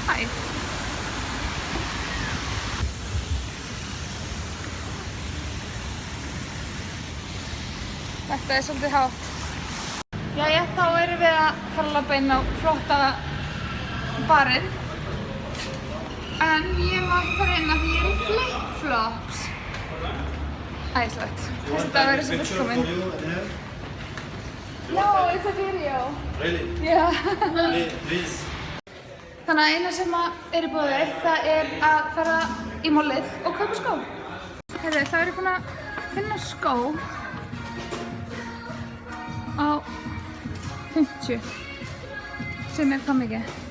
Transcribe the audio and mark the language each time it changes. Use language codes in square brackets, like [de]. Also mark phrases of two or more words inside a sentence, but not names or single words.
[is] hæð. Þetta er svolítið hátt. Jæja, þá erum við að fara að labba inn á flotta barinn. En ég má ekki fara inn af því ég er í flip-flops. Æðislegt. Þessi dagur er svo fullkominn. [en] No, it's a video. Really? Yeah. Please. [is] Þannig að eina sem er í boði, það er að fara í málið og kaupa skó. Heyrðu, þá er ég búin að finna skó á 50 sem er hvað mikið?